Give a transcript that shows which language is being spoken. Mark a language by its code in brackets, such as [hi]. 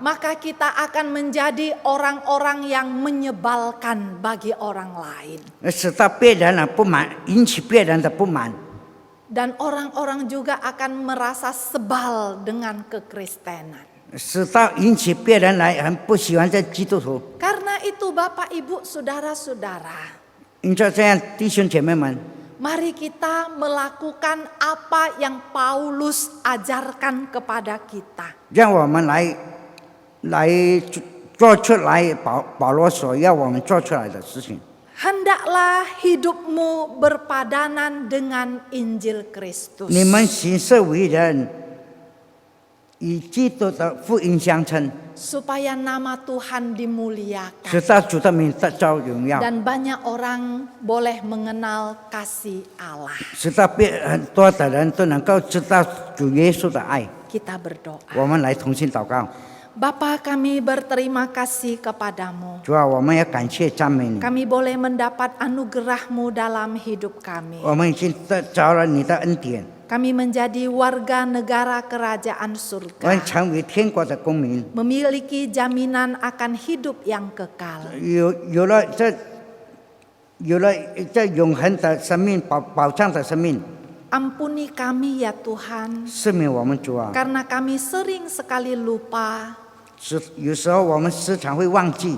[id] maka kita akan menjadi orang-orang yang menyebalkan bagi orang lain. [zh] 使到别人的不满，引起别人的不满。 [id] Dan orang-orang juga akan merasa sebal dengan kekristenan. [zh] 使到引起别人来很不喜欢这基督徒。 [id] Karena itu Bapak Ibu Saudara-saudara, [zh] 因着这样，弟兄姐妹们， [id] mari kita melakukan apa yang Paulus ajarkan kepada kita. [zh] 让我们来做出来保罗所要我们做出来的事情。 [id] Hendaklah hidupmu berpadanan dengan Injil Kristus. [zh] 你们行事为人，以基督的福音相称， [id] Supaya nama Tuhan dimuliakan. [zh] 使到主的名得着荣耀， [id] Dan banyak orang boleh mengenal kasih Allah. [zh] 使到很多的人都能够知道主耶稣的爱。 [id] Kita berdoa. [zh] 我们来同心祷告， [id] Bapa, kami berterima kasih kepadamu. [zh] 主啊，我们要感谢赞美你， [id] Kami boleh mendapat anugerah-Mu dalam hidup kami. [zh] 我们已经得着了你的恩典， [id] Kami menjadi warga negara kerajaan [zh] 我们 [id] surga. [zh] 成为天国的公民， [id] Memiliki jaminan akan hidup yang kekal. [zh] 有了这永恒的生命保障的生命， [id] Ampuni kami ya Tuhan, [zh] 赦免我们主啊！ [id] karena kami sering sekali lupa [zh] 有时候我们时常会忘记，